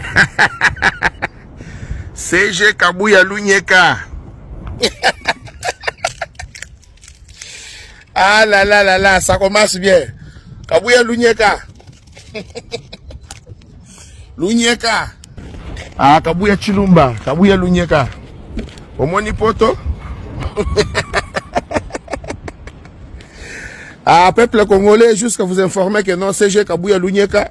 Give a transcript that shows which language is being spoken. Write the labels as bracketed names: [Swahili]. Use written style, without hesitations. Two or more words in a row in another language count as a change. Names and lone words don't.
[French] CG Kabuya Lunyeka. Ah là là là là, ça commence bien. Kabuya Lunyeka. Lunyeka. Ah, Kabuya Chilumba. Kabuya Lunyeka. [Lingala] Omoni poto. [French] Ah, peuple congolais, jusqu'à vous informer que non, CG Kabuya Lunyeka.